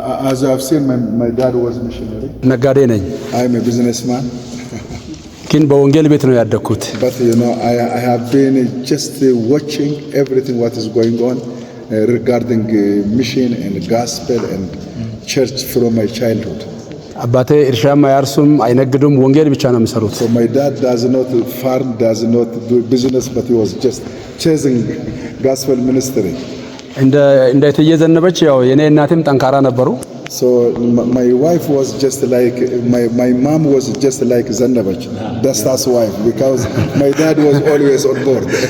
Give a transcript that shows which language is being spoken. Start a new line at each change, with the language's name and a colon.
English: as I've seen, my dad was a missionary.
Amharic: ነጋዴ ነኝ።
English: I'm a businessman.
Amharic: ግን በወንጌል ቤት ነው ያደግኩት።
English: But you know, I have been just watching everything what is going on regarding mission and gospel and church from my childhood.
Amharic: አባቴ እርሻም አያርሱም አይነግዱም፣ ወንጌል ብቻ ነው የሚሰሩት።
English: So my dad does not farm, does not do business, but he was just chasing gospel ministry.
Amharic: እንደ እትዬ ዘነበች ያው የኔ እናቴም ጠንካራ ነበሩ።
English: So my wife was just like my mom was just like Zanabach, Dasta's wife, because my dad was always on board.